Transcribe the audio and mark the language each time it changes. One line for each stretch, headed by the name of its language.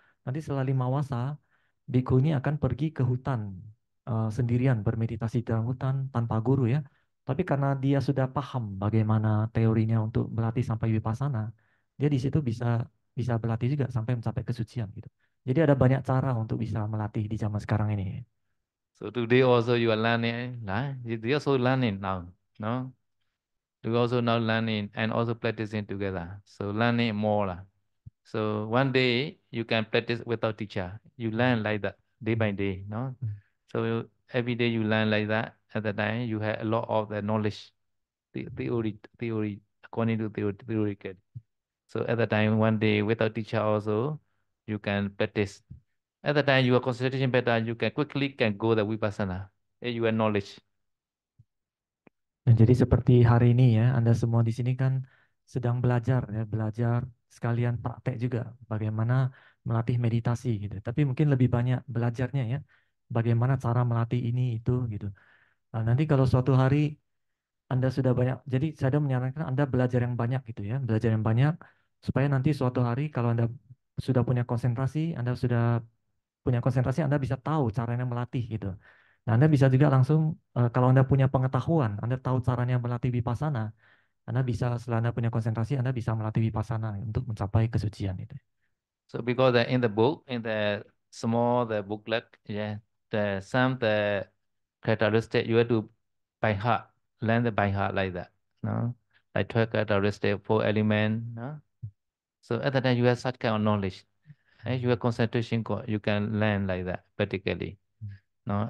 Indonesian: Nanti setelah 5 wasa, biku ini akan pergi ke hutan sendirian bermeditasi dalam hutan tanpa guru ya. Tapi karena dia sudah paham bagaimana teorinya untuk berlatih sampai vipassana, dia di situ bisa bisa berlatih juga sampai mencapai kesucian gitu. Jadi ada banyak cara untuk bisa melatih di zaman sekarang ini.
English: So today also you are learning, nah? You also learning now, no? You also now learning and also practicing together. So learning more lah. So one day you can practice without teacher. You learn like that day by day, no? So every day you learn like that. At the time you have a lot of the knowledge, theory according to theory. So at the time one day without teacher also you can practice. At the time your concentration better, you can quickly can go the vipassana. You have knowledge.
Indonesian: Nah, jadi seperti hari ini ya, Anda semua di sini kan sedang belajar ya, belajar sekalian praktek juga bagaimana melatih meditasi gitu. Tapi mungkin lebih banyak belajarnya ya, bagaimana cara melatih ini itu gitu. Nah, nanti kalau suatu hari Anda sudah banyak, jadi saya menyarankan Anda belajar yang banyak gitu ya, belajar yang banyak supaya nanti suatu hari kalau Anda sudah punya konsentrasi, Anda sudah punya konsentrasi, Anda bisa tahu caranya melatih gitu. Nah, Anda bisa juga langsung, kalau Anda punya pengetahuan, Anda tahu caranya melatih vipassana, Anda bisa, setelah Anda punya konsentrasi, Anda bisa melatih vipassana untuk mencapai kesucian itu.
English: So because in the book, in the small the booklet, yeah, the some the characteristic you have to by heart, learn the by heart like that, no? Like 12 characteristic, 4 element, no? So at the time you have such kind of knowledge, and you have concentration, you can learn like that practically, no?